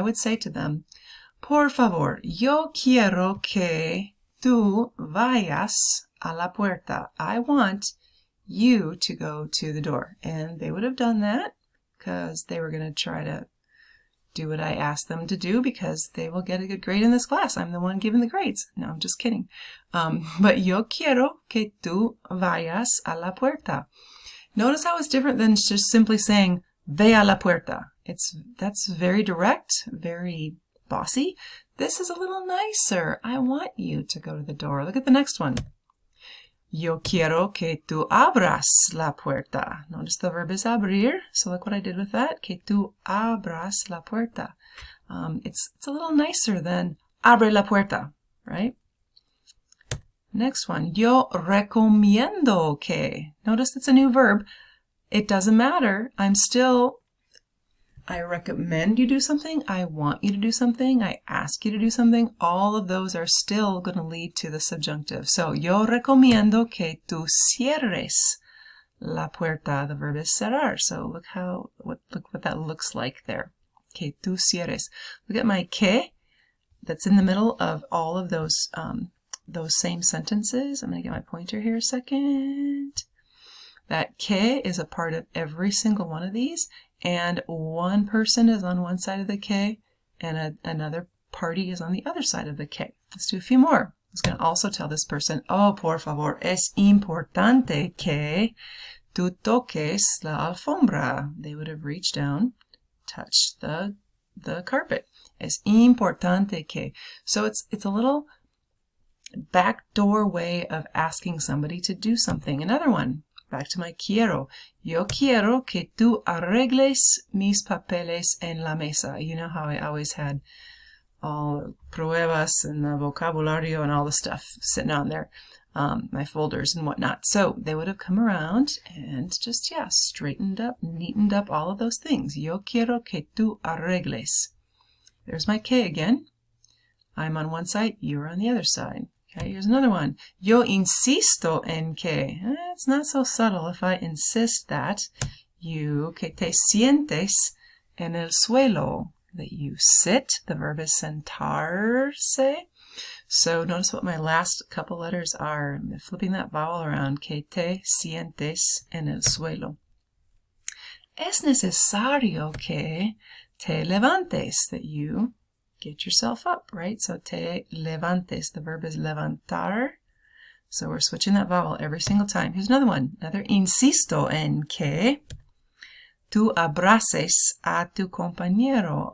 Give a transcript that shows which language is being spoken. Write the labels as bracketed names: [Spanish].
[English] I would say to them, [Spanish] por favor, yo quiero que tú vayas a la puerta. [English] I want you to go to the door. And they would have done that because they were going to try to do what I asked them to do because they will get a good grade in this class. I'm the one giving the grades. No, I'm just kidding. But [Spanish] yo quiero que tú vayas a la puerta. [English] Notice how it's different than just simply saying [Spanish] ve a la puerta. [English] That's very direct, very bossy. This is a little nicer. I want you to go to the door. Look at the next one. [Spanish] Yo quiero que tú abras la puerta. [English] Notice the verb is abrir. So look what I did with that. [Spanish] Que tú abras la puerta. [English] It's a little nicer than [Spanish] abre la puerta, [English] right? Next one. [Spanish] Yo recomiendo que. [English] Notice it's a new verb. It doesn't matter. I recommend you do something, I want you to do something, I ask you to do something. All of those are still going to lead to the subjunctive. So, [Spanish] yo recomiendo que tú cierres la puerta. [English] The verb is cerrar. So look what that looks like there. [Spanish] Que tú cierres. [English] Look at my que that's in the middle of all of those same sentences. I'm going to get my pointer here a second. That que is a part of every single one of these. And one person is on one side of the que, and another party is on the other side of the que. Let's do a few more. I was going to also tell this person, [Spanish] oh, por favor, es importante que tú toques la alfombra. [English] They would have reached down, touched the carpet. [Spanish] Es importante que. [English] So it's a little backdoor way of asking somebody to do something. Another one. Back to my quiero. [Spanish] Yo quiero que tú arregles mis papeles en la mesa. [English] You know how I always had all the pruebas and the vocabulario and all the stuff sitting on there, my folders and whatnot. So they would have come around and just, straightened up, neatened up all of those things. [Spanish] Yo quiero que tú arregles. [English] There's my que again. I'm on one side, you're on the other side. Okay, here's another one. [Spanish] Yo insisto en que. [English] It's not so subtle if I insist that you [Spanish] que te sientes en el suelo. [English] That you sit. The verb is sentarse. So notice what my last couple letters are. I'm flipping that vowel around. [Spanish] Que te sientes en el suelo. Es necesario que te levantes. [English] That you get yourself up, right? So [Spanish] te levantes. [English] The verb is levantar. So we're switching that vowel every single time. Here's another one. Another [Spanish] insisto en que tú abraces a tu compañero.